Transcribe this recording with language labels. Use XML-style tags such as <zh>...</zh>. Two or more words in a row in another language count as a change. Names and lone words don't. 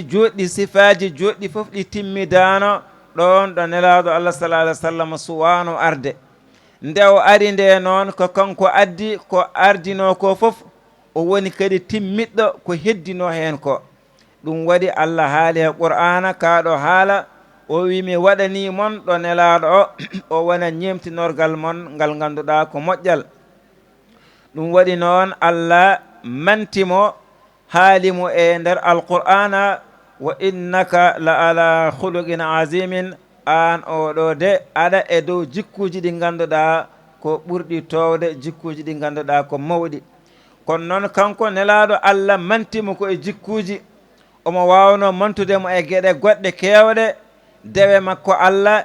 <ff>joɗɗi sifaji joɗɗi fof ɗi timmidano ɗon ɗo nelaɗo Allah</ff> <ar>صلى الله عليه وسلم</ar> <ff>suwano arde nde o ari nde noon ko kanko addi ko ardino ko fof o woni kadi timmiɗɗo ko heddino hen ko ɗum waɗi Allah haali e qur'ana kaɗo haala o wi mi waɗani mon ɗo nelaɗo o o wona ñemtinorgal mon ngal ganduɗa ko moƴƴal ɗum waɗi noon Allah mantimo haalimo e nder alqur'ana</ff> <ar>وإنك لعلى خلق عظيم</ar> <ff>an oɗo de aɗa e dow jikkuji ɗi ganduɗa ko ɓurɗi towde jikkuji ɗi ganduɗa ko mawɗi kono noon kanko nelaɗo Allah mantimo ko e jikkuji omo wawno mantudemo e gueɗe goɗɗe kewɗe dewe makko Allah</ff>